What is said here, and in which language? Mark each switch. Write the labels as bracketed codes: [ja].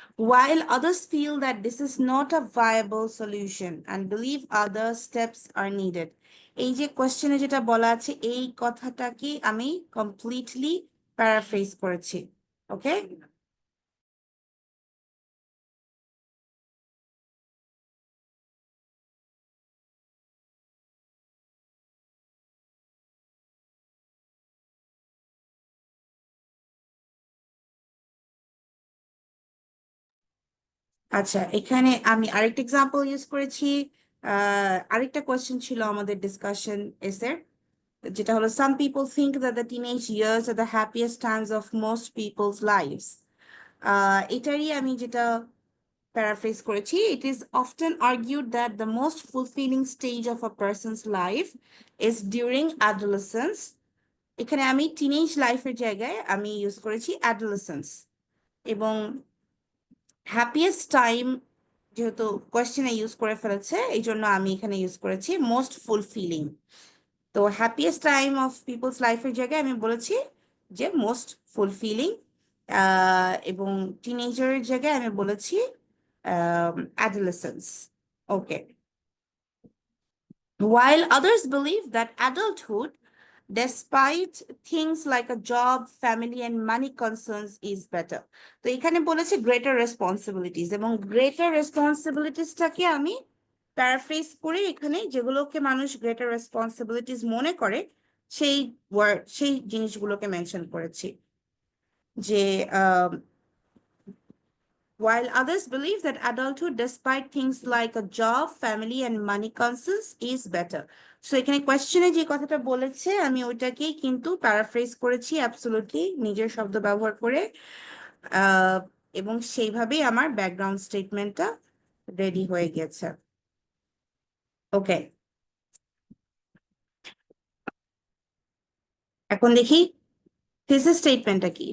[en] While others feel that this is not a viable solution and believe other steps are needed. [bn] এই যে কোয়েশ্চেনে যেটা বলা আছে এই কথাটাকে আমি কমপ্লিটলি প্যারাফ্রেজ করেছি। ওকে, আচ্ছা এখানে আমি আরেকটা এক্সাম্পল ইউজ করেছি। আরেকটা কোয়েশ্চেন ছিল আমাদের ডিসকাশন এসের, যেটা হলো [en] some people think that the teenage years are the happiest times of most people's lives. [bn] এটারই আমি যেটা paraphrase করেছি, [en] it is often argued that the most fulfilling stage of a person's life is during adolescence. [bn] এখানে আমি teenage লাইফের জায়গায় আমি use করেছি adolescence, এবং হ্যাপিয়েস্ট টাইম যেহেতু কোয়েশ্চেনে ইউজ করে ফেলেছে এই জন্য আমি এখানে ইউজ করেছি মোস্ট ফুলফিলিং। তো হ্যাপিয়েস্ট টাইম অফ পিপলস লাইফের জায়গায় আমি বলেছি যে মোস্ট ফুলফিলিং, এবং টিনেজারের জায়গায় আমি বলেছি adolescence. [en] Okay. While others believe that adulthood, despite things like a job, family, and money concerns, is better. [bn] তো এখানে বলেছে greater responsibilities, এবং greater responsibilities-টাকে আমি প্যারাফ্রেজ করে এখানে যেগুলোকে মানুষ greater responsibilities মনে করে সেই সেই জিনিসগুলোকে মেনশন করেছি, যে [en] while others believe that adulthood, despite things like a job, family, and money concerns, is better. [bn] So এখানে কোয়েশ্চেনে যে কথাটা বলেছে আমি ওইটাকেই কিন্তু প্যারাফ্রেজ করেছি অ্যাবসলিউটলি নিজের শব্দ ব্যবহার করে, এবং সেইভাবেই আমার ব্যাকগ্রাউন্ড স্টেটমেন্টটা রেডি হয়ে গেছে। ওকে, এখন দেখি থিসিস স্টেটমেন্টটা কি।